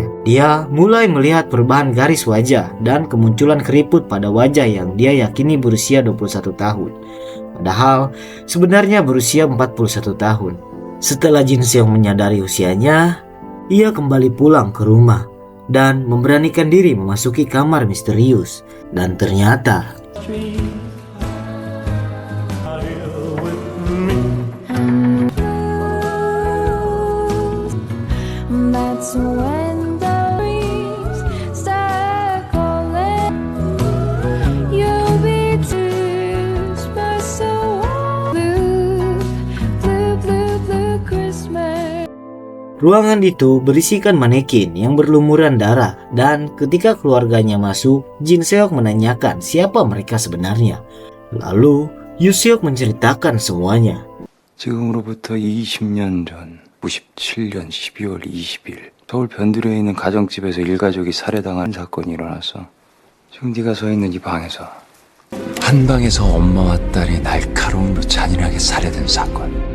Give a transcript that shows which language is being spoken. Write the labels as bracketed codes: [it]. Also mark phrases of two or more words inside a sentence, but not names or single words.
[id] Dia mulai melihat perubahan garis wajah dan kemunculan keriput pada wajah yang dia yakini berusia 21 tahun. Padahal sebenarnya berusia 41 tahun. Setelah Jin Seok menyadari usianya, ia kembali pulang ke rumah dan memberanikan diri memasuki kamar misterius. Dan ternyata [en] That's when the breeze start calling. You'll be tears, but so blue, blue, blue, blue Christmas. [id] ruangan itu berisikan manekin yang berlumuran darah, dan ketika keluarganya masuk, Jin Seok menanyakan siapa mereka sebenarnya. Lalu Yoo Seok menceritakan semuanya. [ko] 지금으로부터 20년 전 97년 12월 20일 서울 변두리에 있는 가정집에서 일가족이 살해당한 사건이 일어났어. 지금 네가 서 있는 이 방에서 한 방에서 엄마와 딸이 날카로움으로 잔인하게 살해된 사건.